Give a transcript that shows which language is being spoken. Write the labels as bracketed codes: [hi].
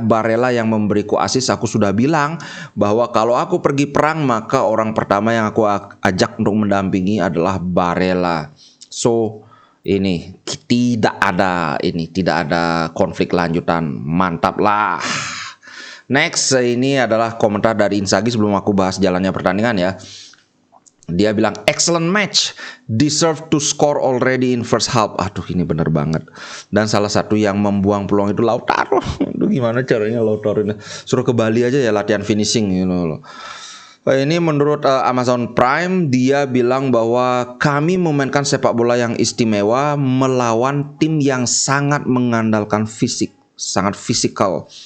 [id] Barella yang memberiku asis. Aku sudah bilang bahwa kalau aku pergi perang, maka orang pertama yang aku ajak untuk mendampingi adalah Barella. So, ini tidak ada konflik lanjutan. Mantap lah. Next, ini adalah komentar dari Inzaghi sebelum aku bahas jalannya pertandingan ya. Dia bilang [en] excellent match, deserve to score already in first half. [id] Aduh, ini bener banget. Dan salah satu yang membuang peluang itu Lautaro. Aduh, gimana caranya Lautaro ini? Suruh ke Bali aja ya latihan finishing loh. Ini menurut Amazon Prime, dia bilang bahwa kami memainkan sepak bola yang istimewa melawan tim yang sangat mengandalkan fisik, sangat fisikal.